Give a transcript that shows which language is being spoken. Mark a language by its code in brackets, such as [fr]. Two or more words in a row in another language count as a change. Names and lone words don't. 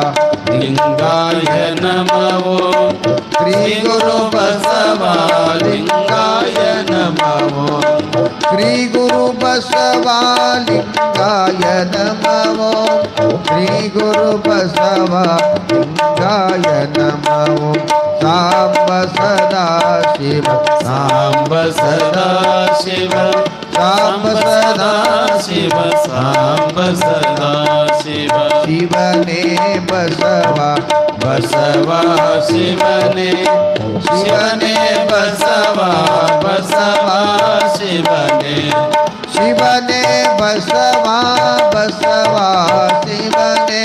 [sa] लिंगाय नमो श्री गुरु बसवा लिंगाय नमो श्री गुरु बसवा लिंगाय नमो श्री गुरु बसवा लिंगाय नमो सांब सदा शिव सांब सदा शिव सांब सदा शिव सांब सदा शिव शिवने बसवा बसवा शिवने शिवने बसवा बसवा शिवने शिवने बसवा बसवा शिवने